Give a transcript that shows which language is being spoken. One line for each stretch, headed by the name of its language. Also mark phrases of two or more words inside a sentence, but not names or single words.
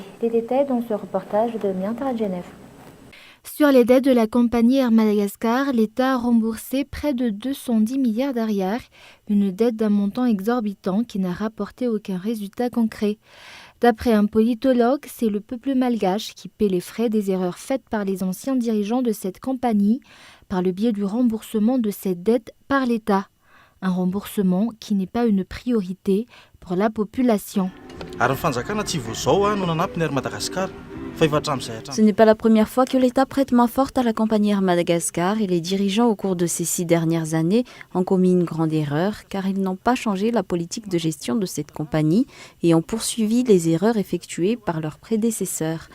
French: Les détails dans ce reportage de Miantra Genève. Sur les dettes de la compagnie Air Madagascar, l'État a remboursé près de 210 milliards d'ariars, une dette d'un montant exorbitant qui n'a rapporté aucun résultat concret. D'après un politologue, c'est le peuple malgache qui paie les frais des erreurs faites par les anciens dirigeants de cette compagnie par le biais du remboursement de cette dette par l'État. Un remboursement qui n'est pas une priorité pour la population.
Malagasy: Ary ny fanjakana tsy voazao no nanampiny Air Madagascar.
French: Ce n'est pas la première fois que l'État prête main forte à la compagnie Air Madagascar et les dirigeants au cours de ces 6 dernières années ont commis une grande erreur car ils n'ont pas changé la politique de gestion de cette compagnie et ont poursuivi les erreurs effectuées par leurs prédécesseurs.